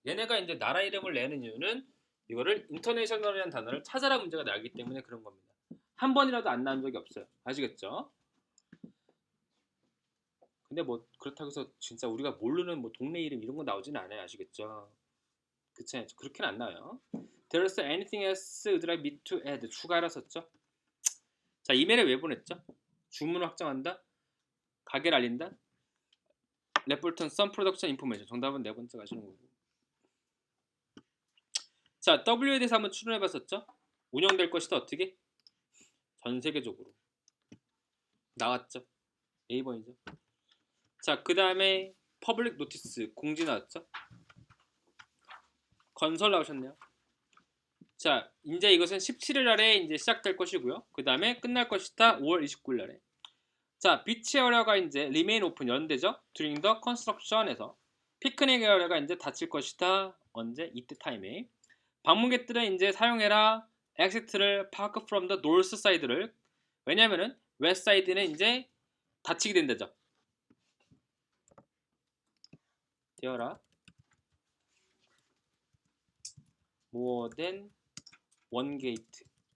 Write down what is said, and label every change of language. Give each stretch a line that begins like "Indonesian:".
Korean: 얘네가 이제 나라 이름을 내는 이유는 이거를 인터내셔널이라는 단어를 찾아라 문제가 나기 때문에 그런 겁니다. 한 번이라도 안 나온 적이 없어요. 아시겠죠? 근데 뭐 그렇다고 해서 진짜 우리가 모르는 뭐 동네 이름 이런 거 나오지는 않아요. 아시겠죠? 그쵸? 그렇게는 안 나와요.
English: There's anything else you'd like me to add?
Korean: 추가라 썼죠? 자, 이메일에 왜 보냈죠? 주문을 확정한다? 가게를 알린다? 레포턴 썸 프로덕션 인포메이션. 정답은 네 번째 가시는 거고. 자, W에 대해서 한번 추론해봤었죠? 운영될 것이다 어떻게? 전 세계적으로 나왔죠. A번이죠. 자, 그 다음에 퍼블릭 노티스 공지 나왔죠. 건설 나오셨네요. 자, 이제 이것은 17일 날에 이제 시작될 것이고요. 그 다음에 끝날 것이다 5월 29일 날에. 자, 비치 에어리어가 이제 remain open 연대죠. during the construction 에서 피크닉 에어리어가 이제 닫힐 것이다. 언제? 이때 타임에. 방문객들은 이제 사용해라 exit를 park from the north side 를 왜냐면은 west side는 이제 닫히게 된다죠. 되어라 more than one gate.